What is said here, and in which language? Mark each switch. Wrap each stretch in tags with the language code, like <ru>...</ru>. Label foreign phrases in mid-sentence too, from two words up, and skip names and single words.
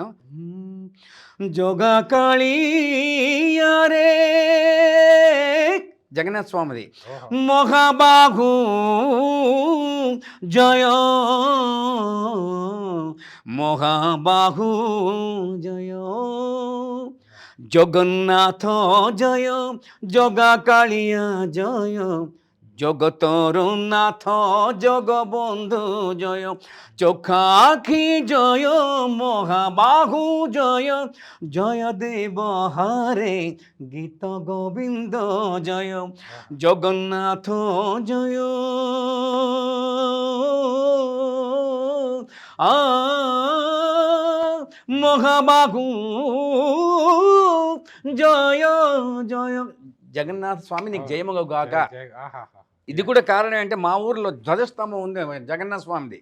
<te>జోగా కాళీ యారే జగన్నాథ్ స్వామిది.</te> <or>ମହାବାହୁ ଜୟ ମହାବାହୁ ଜୟ ଜଗନ୍ନାଥ ଜୟ ଜଗା କାଳିଆ ଜୟ ଜଗତର ନାଥ ଜଗବନ୍ଧୁ ଜୟ ଚକାଆଖି ଜୟ ମହାବାହୁ ଜୟ ଜୟ ଦେବ ହରେ ଗୀତ ଗୋବିନ୍ଦ ଜୟ ଜଗନ୍ନାଥ ଜୟ</or> <te>మహాబాహు జయ జయ జగన్నాథ స్వామి నీకు జయముగా గాక. ఇది కూడా కారణం అంటే మా ఊర్లో ధ్వజస్తంభం ఉంది జగన్నాథ స్వామిది.</te>